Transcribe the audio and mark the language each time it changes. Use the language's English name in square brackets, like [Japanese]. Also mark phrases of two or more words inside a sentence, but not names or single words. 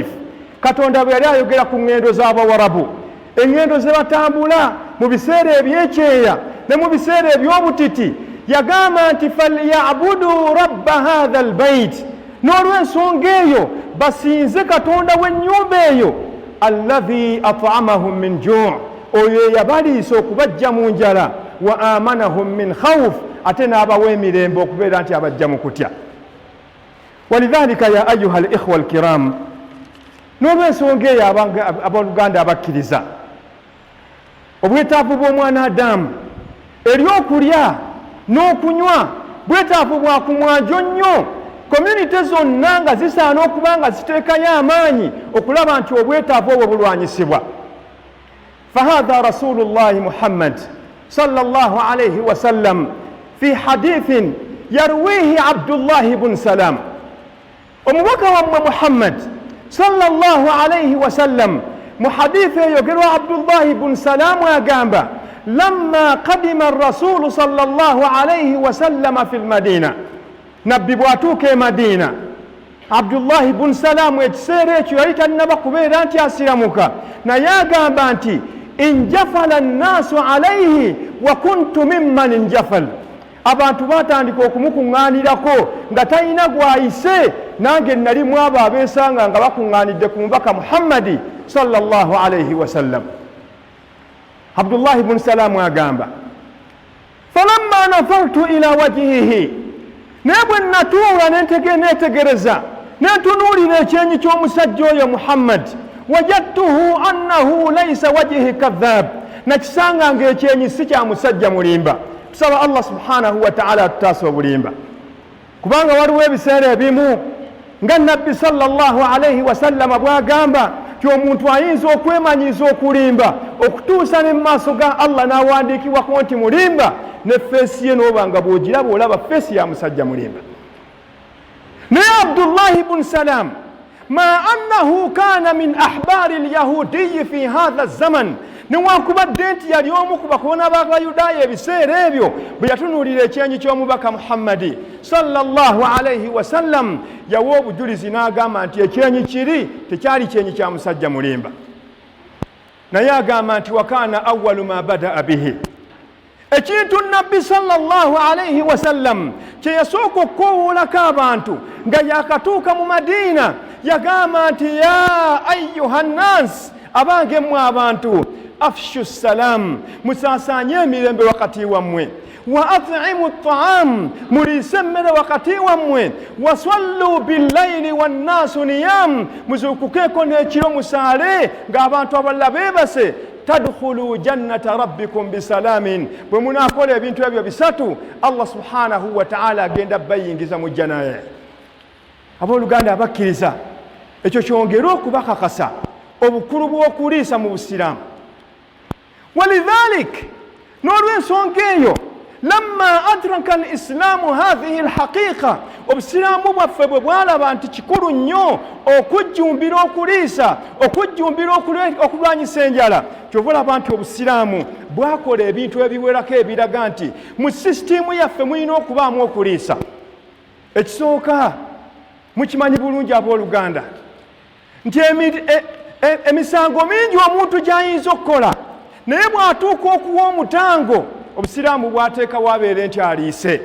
[Ganda] Katonda bwe yali ayogera ku ŋŋendo z'Abawarabu, eŋŋendo ze batambula mu biseera ebyekyeya ne mu biseera eby'obutiti, yagamba nti [Arabic] فليعبدوا رب هذا البيت, [Ganda] n'olw'ensonga eyo basinze Katonda w'ennyumba eyo, [Arabic] الذي أطعمهم من جوع', [Ganda] oyo yabaliisa okubajja mu njala, [Arabic] وآمنهم من خوف, [Ganda] ate n'abawa emirembe okubeera nti abajja mu kutya. [Arabic] ولذلك يا أيها الإخوة الكرام, [Ganda] n'olw'ensonga eyo abooluganda abakkiriza, obwetaavu bw'omwana Adamu eri okulya n'okunywa bwetaavu bwa ku mwanjo nnyo. Community zonna nga zisaana okuba nga ziteekayo amaanyi okulaba nti obwetaavu obwo bulwanyisibwa. [Arabic] فهذا رسول الله محمد صلى الله عليه وسلم في حديث يرويه عبد الله بن سلام. [Ganda] Omubaka wammwe Muhammad [Arabic] صلى الله عليه وسلم [Ganda] mu hadithi eyogerwa Abdullahi ibn Salam agamba [Arabic] لما قدم الرسول صلى الله عليه وسلم في المدينة, [Ganda] nabbi bwatuuka e Madina, Abdullahi ibn Salam ekiseera ekyo yali tannaba kubeera nti asiramuka, naye agamba nti [Arabic] انجفل الناس عليه وكنت ممن انجفل. [Ganda] Abantu batandika okumukuŋŋaanirako nga talina gwayise, nange nalimu abo abeesanga nga bakuŋŋaanidde ku mubaka Muhammadi [Arabic] صلى الله عليه وسلم. Abdullahi ibn Salam agamba فلما نظرت إلى وجهه, [Ganda] naye bwe natuula netegereza netunuulira ekyenyi ky'omusajja oyo Muhammad, [Arabic] وجدته أنه ليس وجه كذاب, [Ganda] nakisanga ng'ekyenyi si kya musajja mulimba. Tusaba Allah [Arabic] سبحانه وتعالى [Ganda] atutaasa obulimba, kubanga waliwo ebiseera ebimu nga nabbi [Arabic] صلى الله عليه وسلم [Ganda] bw'agamba ti omuntu ayinza okwemanyiza okulimba okutuusa ne mu maaso ga Allah n'awandiikibwako nti mulimba, ne feesi ye n'oba nga bw'ogiraba olaba feesi ya musajja mulimba. [Arabic] Naye Abdullahi ibn Salam مع أنه كان من أحبار اليهود في هذا الزمان, [Ganda] newankubadde nti yali omu ku bakabona b'Abayudaaya ebiseera ebyo, bwe yatunuulira ekyenyi ky'omubaka Muhammadi [Arabic] صلى الله عليه وسلم, [Ganda] yawa obujulizi n'agamba nti ekyenyi kiri tekyali kyenyi kya musajja mulimba. Naye agamba nti [Arabic] وكان أول ما بدأ به, [Ganda] ekintu nabbi [Arabic] صلى الله عليه وسلم [Ganda] kye yasooka okukoowolako abantu nga yakatuuka mu Madiina, yagamba nti [Arabic] يا أيها الناس, [Ganda] abange mmwe abantu, [Arabic] أفشوا السلام, [Ganda] musaasaanye emirembe wakati wammwe, [Arabic] وأطعموا الطعام, [Ganda] muliise emmere wakati wammwe, [Arabic] وصلوا بالليل والناس نيام, [Ganda] muzuukukeeko n'ekiro musaale ng'abantu abalala beebase, [Arabic] تدخلوا جنة ربكم بسلام. [Ganda] Bwe munaakola ebintu ebyo bisatu, Allah [Arabic] سبحانه وتعالى [Ganda] agenda bayingiza mu jjana ye. Abooluganda abakkiriza, ekyo kyongera okubakakasa obukulu bw'okuliisa mu Busiraamu. Walidhalik, n'olw'ensonga eyo, [Arabic] لما أدرك الإسلام هذه الحقيقة, [Ganda] obusiraamu bwaffe bwe bwalaba nti kikulu nnyo okujjumbira okuliisa, okujjumbira okulwanyisa enjala, kyova olaba nti obusiraamu bwakola ebintu ebiwerako ebiraga nti mu sisitiimu yaffe mulina okubaamu okuliisa. Ekisooka, mukimanyi bulungi abooluganda nti emisango mingi omuntu gy'ayinza okukola, naye bw'atuuka okuwa omutango, obusiraamu bwateekawo abeere nti aliise.